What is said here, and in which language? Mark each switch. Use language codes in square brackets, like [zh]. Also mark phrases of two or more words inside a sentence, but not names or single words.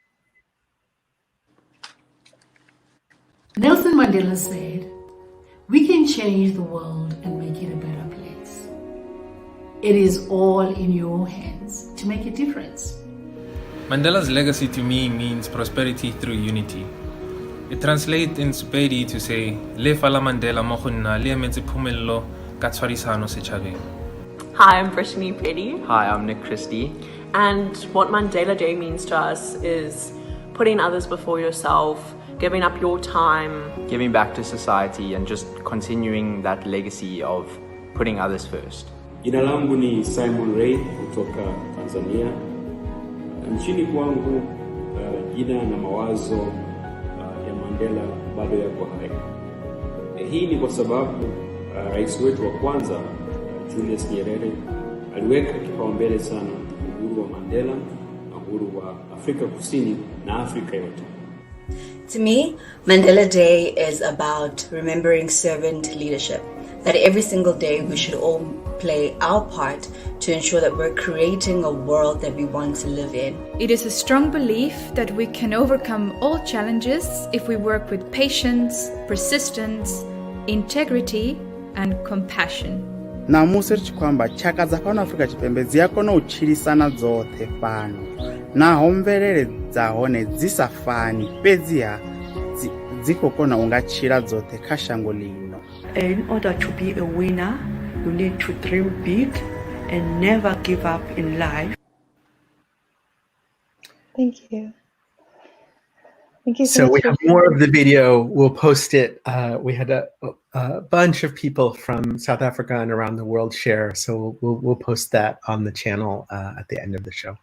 [en] Nelson Mandela said, "We can change the world and make it a better place. It is all in your hands to make a difference." Mandela's legacy to me means prosperity through unity. It translates in Sepedi to say, [nso] "Le fala Mandela mo gonna le emetse phumelo ka tshwarisano setjhabeng." [en] Hi, I'm Brittany Petty. Hi, I'm Nick Christie. And what Mandela Day means to us is putting others before yourself, giving up your time, Giving back to society and just continuing that legacy of putting others first. [sw] Jina langu ni Simon Ray kutoka Tanzania. Nchini kwangu jina na mawazo ya Mandela bado yako hai. Hii ni kwa sababu rais wetu wa kwanza Julius Nyerere aliweka kipaumbele sana uhuru wa Mandela na uhuru wa Afrika Kusini na Afrika yote. [en] To me, Mandela Day is about remembering servant leadership. That every single day we should all play our part to ensure that we're creating a world that we want to live in. It is a strong belief that we can overcome all challenges if we work with patience, persistence, integrity, and compassion. [ve] Namusi ri kwamba chaka dza fhano Afrika Tshipembe dzi a kona u tshilisana dzoṱhe fhano naho mvelele dza hone dzi sa fani fhedziha dzi khou kona u nga tshila dzoṱhe kha shango lino. [en] In order to be a winner, you need to dream big and never give up in life. Thank you. Thank you so we have more of the video. We'll post it. We had a bunch of people from South Africa and around the world share, so we'll post that on the channel at the end of the show.